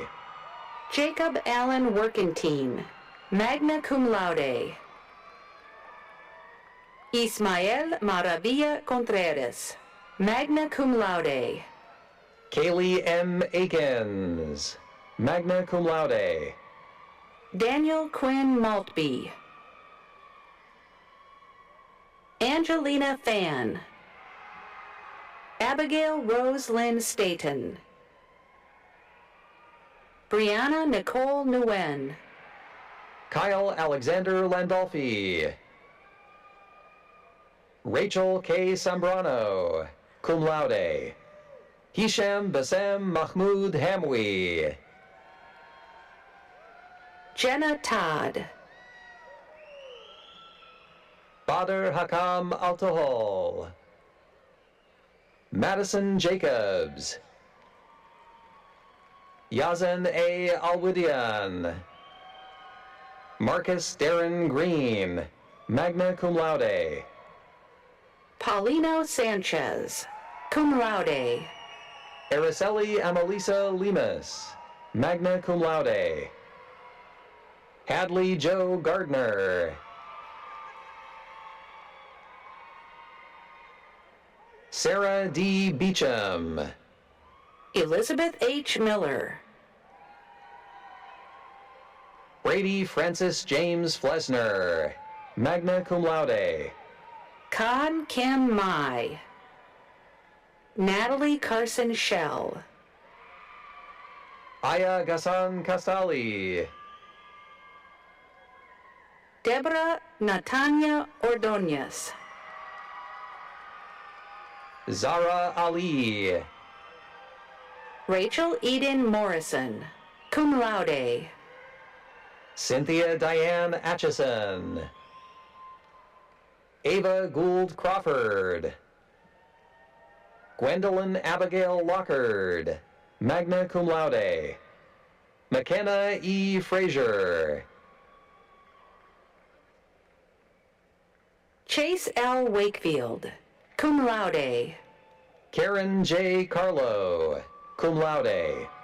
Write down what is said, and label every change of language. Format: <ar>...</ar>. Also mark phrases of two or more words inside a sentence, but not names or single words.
<en>Jacob Allen Workentine,</en> <la>magna cum laude.</la> <en>Ismael Maravilla Contreras,</en> <la>magna cum laude.</la> <en>Kaylee M. Akins,</en> <la>magna cum laude.</la> <en>Daniel Quinn Maltby. Angelina Fan. Abigail Rose Lynn Staten. Brianna Nicole Nguyen. Kyle Alexander Landolfi. Rachel K. Sambrano,</en> <la>cum laude.</la> <en>Hisham Bassem Mahmoud Hamwi. Jenna Todd. Badr Hakam Altahol. Madison Jacobs. Yazan A. Alwidian. Marcus Darren Green,</en> <la>magna cum laude.</la> <en>Paulino Sanchez,</en> <la>cum laude.</la> <en>Araceli Amelisa Lemus,</en> <la>magna cum laude.</la> <en>Hadley Joe Gardner. Sarah D. Beecham. Elizabeth H. Miller. Brady Francis James Flesner,</en> <la>magna cum laude.</la> <en>Khan Kim Mai. Natalie Carson Shell. Aya Gassan Castali. Deborah Natanya Ordonez. Zara Ali. Rachel Eden Morrison,</en> <la>cum laude.</la> <en>Cynthia Diane Atchison. Ava Gould Crawford. Gwendolyn Abigail Lockard,</en> <la>magna cum laude.</la> <en>McKenna E. Frazier. Chase L. Wakefield,</en> <la>cum laude.</la> <en>Karen J. Carlo,</en> <la>cum laude.</la>